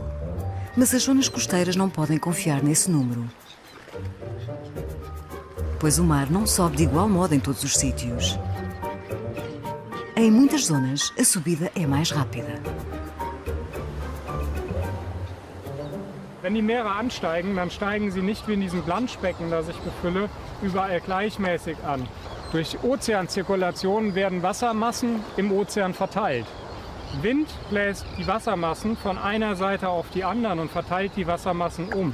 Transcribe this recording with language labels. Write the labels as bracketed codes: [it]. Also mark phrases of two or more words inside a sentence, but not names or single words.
[pt] Mas as zonas costeiras não podem confiar nesse número. Pois o mar não sobe de igual modo em todos os sítios. Em muitas zonas, a subida é mais rápida. [de] Wenn die Meere ansteigen, dann steigen sie nicht wie in diesem Planschbecken, das ich befülle, überall gleichmäßig an. Durch Ozeanzirkulation werden Wassermassen im Ozean verteilt. Wind bläst die Wassermassen von einer Seite auf die anderen und verteilt die Wassermassen um.